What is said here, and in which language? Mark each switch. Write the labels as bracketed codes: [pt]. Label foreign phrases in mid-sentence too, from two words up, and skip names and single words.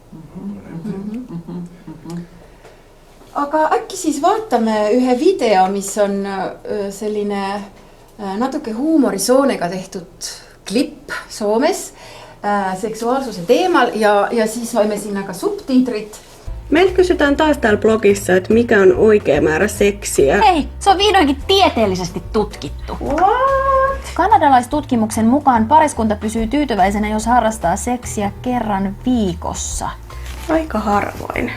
[et] Aga äkki siis vaatame ühe video, mis on selline natuke huumorisoonega tehtud klipp Soomes seksuaalsuse teemal ja siis võime sinna ka subtiitrit. [fi] Meiltä kysytään taas täällä blogissa, että mikä on oikea määrä seksiä. Hei, se on vihdoinkin tieteellisesti tutkittu. What? Kanadalaistutkimuksen mukaan pariskunta pysyy tyytyväisenä, jos harrastaa seksiä kerran viikossa. Aika harvoin.